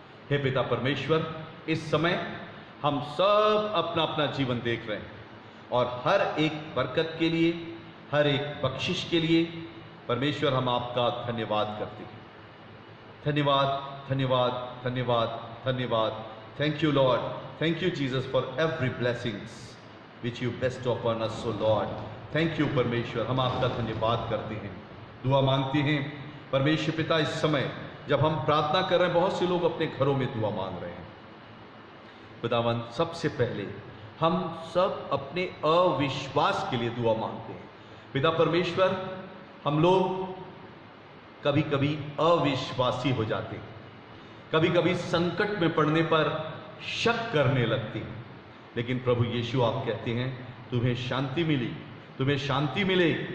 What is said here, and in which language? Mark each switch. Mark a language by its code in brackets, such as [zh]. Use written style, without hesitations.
[hi] हे पिता परमेश्वर, इस समय हम सब अपना अपना जीवन देख रहे हैं और हर एक बरकत के लिए, हर एक बख्शिश के लिए परमेश्वर हम आपका धन्यवाद करते हैं। धन्यवाद, धन्यवाद, धन्यवाद, धन्यवाद। [en] Thank you Lord, thank you Jesus for every blessings which you bestow upon us, so Lord, thank you परमेश्वर, [hi] हम आपका धन्यवाद करते हैं। दुआ मांगते हैं परमेश्वर पिता। इस समय जब हम प्रार्थना कर रहे हैं, बहुत से लोग अपने घरों में दुआ मांग रहे हैं। खुदावन, सबसे पहले हम सब अपने अविश्वास के लिए दुआ मांगते हैं। पिता परमेश्वर, हम लोग कभी कभी अविश्वासी हो जाते हैं, कभी कभी संकट में पड़ने पर शक करने लगते हैं, लेकिन प्रभु यीशु आप कहते हैं तुम्हें शांति मिली, तुम्हें शांति मिले।